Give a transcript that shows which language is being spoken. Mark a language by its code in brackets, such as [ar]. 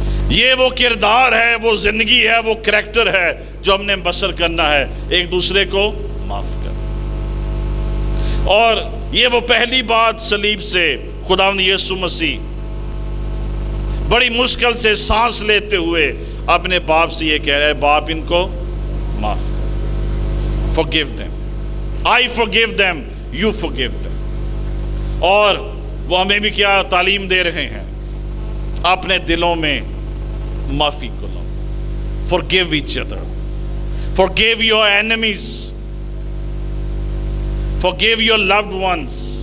[ur] یہ وہ کردار ہے, وہ زندگی ہے, وہ کریکٹر ہے جو ہم نے بسر کرنا ہے, ایک دوسرے کو معاف کر. اور یہ وہ پہلی بات صلیب سے خداوند یسوع مسیح بڑی مشکل سے سانس لیتے ہوئے اپنے باپ سے یہ کہہ رہے, باپ ان کو معاف کر. [en] forgive them, I forgive them, you forgive them. [ur] اور وہ ہمیں بھی کیا تعلیم دے رہے ہیں, اپنے دلوں میں معافی کو لاؤ. [en] forgive each other, forgive your enemies, forgive your loved ones.